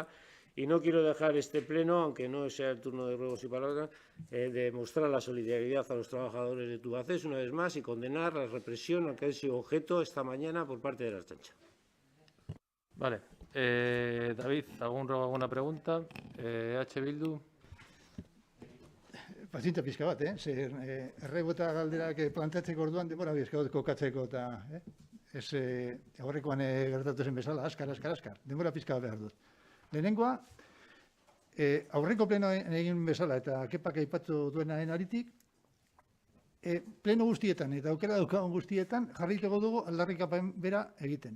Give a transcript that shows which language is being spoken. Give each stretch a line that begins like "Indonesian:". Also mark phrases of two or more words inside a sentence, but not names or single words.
Spanish: Y no quiero dejar este pleno, aunque no sea el turno de ruegos y palabras, de mostrar la solidaridad a los trabajadores de Tubacex una vez más y condenar la represión a que han sido objeto esta mañana por parte de la Ertzaintza. Vale. David, ¿alguna pregunta? H. Bildu.
Basque: Pazientzia pixka bat, erregu eta galderak planteatzeko orduan denbora pixka bat kokatzeko eta aurrekoan gertatu zen bezala, askar. Denbora pixka bat behar dut. Lehenengoa, aurreko plenoen egin bezala eta kepak aipatu duenaren aritik, pleno guztietan eta aukera daukagun guztietan jarrituko dugu aldarrikapen bera egiten.